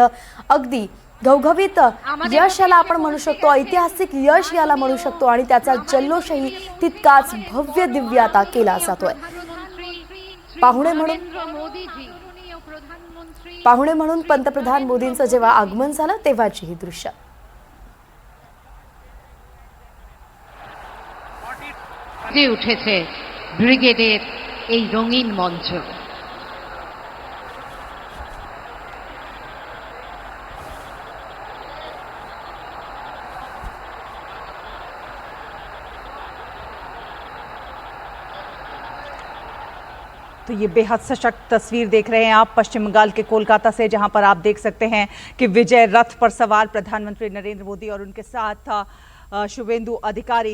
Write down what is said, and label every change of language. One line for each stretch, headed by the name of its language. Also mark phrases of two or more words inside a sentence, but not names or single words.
Marathi: अगदी घवघवीत यश याला आपण म्हणू शकतो, ऐतिहासिक यश याला म्हणू शकतो आणि त्याचा जल्लोषही तितकाच भव्य दिव्य आता केला जातोय। पाहुणे म्हणून पंतप्रधान मोदींचं जेव्हा आगमन झालं तेव्हाची ही दृश्य।
Bangla: উঠেছে ব্রিগেডের এই রঙিন মঞ্চ।
Hindi: तो ये बेहद सशक्त तस्वीर देख रहे हैं आप पश्चिम बंगाल के कोलकाता से, जहां पर आप देख सकते हैं कि विजय रथ पर सवार प्रधानमंत्री नरेंद्र मोदी और उनके साथ शुभेंदु अधिकारी।